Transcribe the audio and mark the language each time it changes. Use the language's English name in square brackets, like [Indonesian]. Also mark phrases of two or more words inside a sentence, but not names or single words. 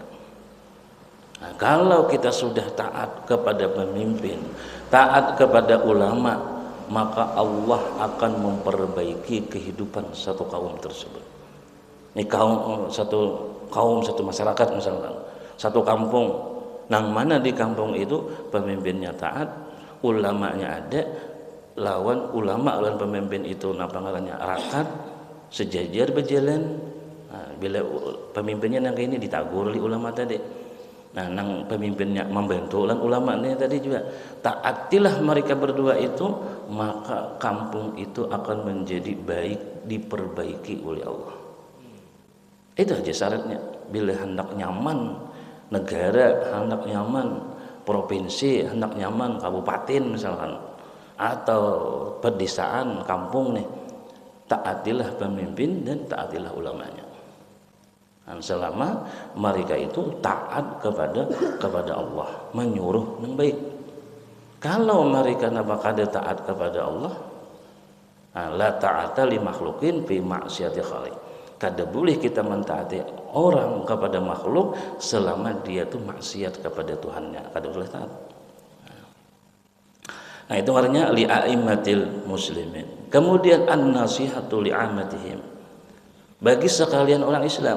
[Indonesian] Nah, kalau kita sudah taat kepada pemimpin, taat kepada ulama, maka Allah akan memperbaiki kehidupan satu kaum tersebut. Ini satu masyarakat misalkan, satu kampung, [Banjar] nang mana di kampung itu pemimpinnya taat, ulamanya ada, lawan ulama lawan pemimpin itu napa ngarannya rakat, sejajar berjalan. Nah, bila pemimpinnya yang ini ditagur oleh ulama tadi, nah nang pemimpinnya membantu lawan ulama ini tadi juga, taatilah mereka berdua itu, maka kampung itu akan menjadi baik, diperbaiki oleh Allah. Itu aja syaratnya. Bila hendak nyaman negara, hendak nyaman provinsi, hendak nyaman kabupaten misalkan, atau pedesaan kampung nih, taatilah pemimpin dan taatilah ulamanya. [Indonesian] Dan selama mereka itu taat kepada Allah, menyuruh yang baik. Kalau mereka kada taat kepada Allah, [Arabic] La ta'ata li makhluqin fi ma'siyati khaliq. [Indonesian] Kada boleh kita mentaati orang kepada makhluk selama dia itu maksiat kepada Tuhannya. [Banjar] Kada boleh taat. [Indonesian] Nah itu artinya [Arabic] li a'immatil muslimin. [Indonesian] Kemudian [Arabic] an-nasihatu li ammatihim. [Indonesian] Bagi sekalian orang Islam.